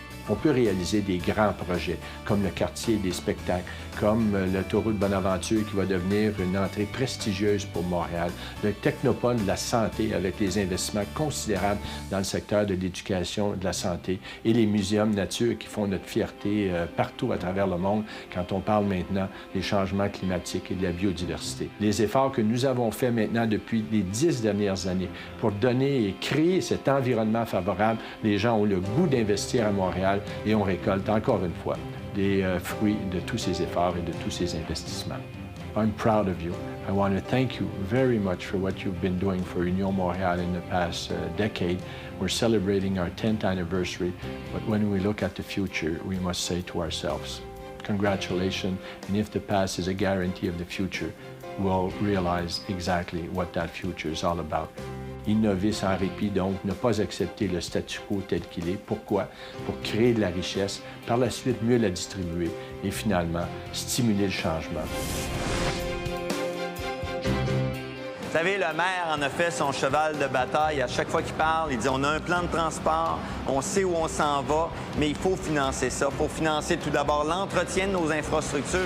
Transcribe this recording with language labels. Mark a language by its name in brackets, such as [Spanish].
[French] On peut réaliser des grands projets, comme le quartier des spectacles, comme l'autoroute Bonaventure qui va devenir une entrée prestigieuse pour Montréal, le technopole de la santé avec des investissements considérables dans le secteur de l'éducation et de la santé, et les muséums nature qui font notre fierté partout à travers le monde quand on parle maintenant des changements climatiques et de la biodiversité. Les efforts que nous avons faits maintenant depuis les 10 dernières années pour donner et créer cet environnement favorable, les gens ont le goût d'investir à Montréal. Montréal et on récolte encore une fois des fruits de tous ces efforts et de tous ces investissements. [English] I'm proud of you. I want to thank you very much for what you've been doing for Union Montréal in the past decade. We're celebrating our 10th anniversary, but when we look at the future, we must say to ourselves, congratulations, and if the past is a guarantee of the future, we'll realize exactly what that future is all about. [French] Innover sans répit, donc ne pas accepter le statu quo tel qu'il est. Pourquoi? Pour créer de la richesse, par la suite mieux la distribuer et finalement stimuler le changement. Vous savez, le maire en a fait son cheval de bataille. À chaque fois qu'il parle, il dit on a un plan de transport, on sait où on s'en va, mais il faut financer ça. Il faut financer tout d'abord l'entretien de nos infrastructures.